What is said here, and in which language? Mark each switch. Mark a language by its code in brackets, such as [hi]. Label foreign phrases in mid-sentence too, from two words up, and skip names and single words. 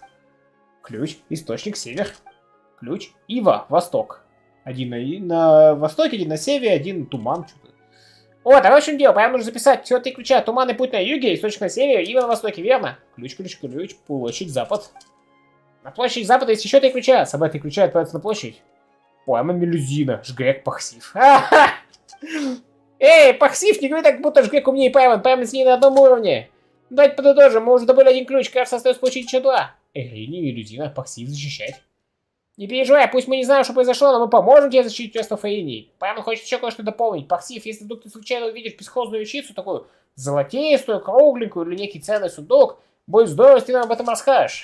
[ru] Ключ, источник, север. Ключ, ива, восток. Один на востоке, один на севере, один туман. Вот, а в общем дело, прям нужно записать все 3 ключа. Туман и путь на юге, источник на севере, ива на востоке, верно? Ключ, площадь, запад. На площади запада есть еще 3 ключа. Собрать 3 ключа отправиться на площадь. Пойма мелюзина, жгрек, Паксив. Эй, Паксив, не говори так, будто жгрек умнее Паймон. Паймон с ней на одном уровне. Давайте подытожим, мы уже добыли 1 ключ, кажется, остается получить еще 2. Рини, мелюзина, Паксив защищать. Не переживай, пусть мы не знаем, что произошло, но мы поможем тебе защитить остров Рини. Паймон хочет еще кое-что дополнить. Паксив, если вдруг ты случайно увидишь бесхозную вещицу, такую золотистую, кругленькую или некий ценный сундук, будет здорово, если ты нам об этом расскажешь.